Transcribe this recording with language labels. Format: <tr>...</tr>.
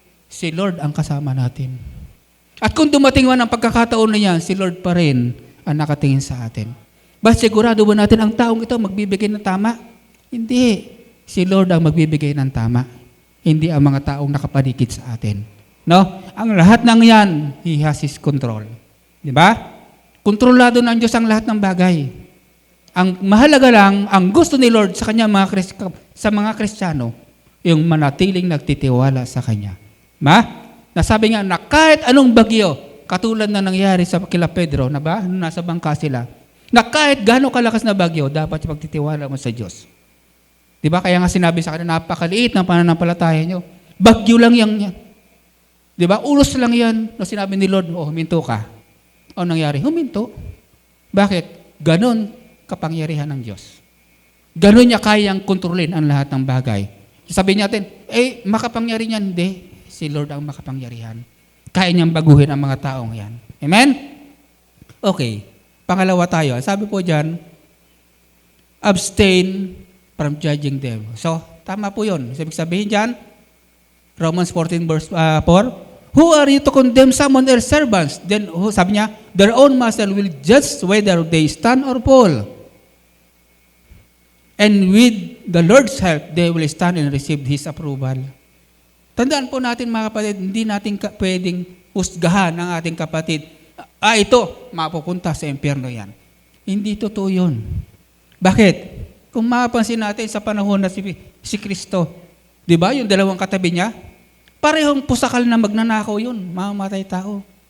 <tl>Si Lord ang kasama natin. At kung dumating man ang pagkakataon na yan, si Lord pa rin ang nakatingin sa atin. Ba't sigurado ba natin ang taong ito magbibigay ng tama? Hindi. Si Lord ang magbibigay ng tama. Hindi ang mga taong nakapaligid sa atin. No? Ang lahat ng yan,</tl> <en>He has His control.</en> <tl>Di ba? Kontrolado ng Diyos ang lahat ng bagay. Ang mahalaga lang, ang gusto ni Lord sa kanya sa mga Kristiyano, yung manatiling nagtitiwala sa Kanya. Nasabi nga na kahit anong bagyo, katulad na nangyari sa kila Pedro, na ba? Nasa bangka sila, na kahit gano'ng kalakas na bagyo, dapat pagtitiwala mo sa Diyos. Di ba? Kaya nga sinabi sa kanila, napakaliit ng pananampalataya nyo. Bagyo lang yan. Di ba? Ulos lang yan. Na sinabi ni Lord, huminto ka. O nangyari? Huminto. Bakit? Ganon kapangyarihan ng Diyos. Ganon niya kayang kontrolin ang lahat ng bagay. Sabi natin, makapangyarihan yan. Hindi. Si Lord ang makapangyarihan. Kaya niyang baguhin ang mga taong yan. Amen? Okay. Pangalawa tayo. Sabi po dyan,</tl> <en>abstain from judging them.</en> <tl>So, tama po yun. Sabi sabihin dyan,</tl> <en>Romans 14 verse 4, who are you to condemn someone else's servants? Then,</en> <tl>sabi niya,</tl> <en>their own master will judge whether they stand or fall. And with the Lord's help, they will stand and receive His approval.</en> <tl>Tandaan po natin mga kapatid, hindi natin pwedeng husgahan ang ating kapatid. Ito, mapupunta sa impyerno yan. Hindi totoo yun. Bakit? Kung mapapansin natin sa panahon na si Kristo, di ba, yung dalawang katabi niya, parehong pusakal na magnanakaw yun, mamamatay tao.</tl>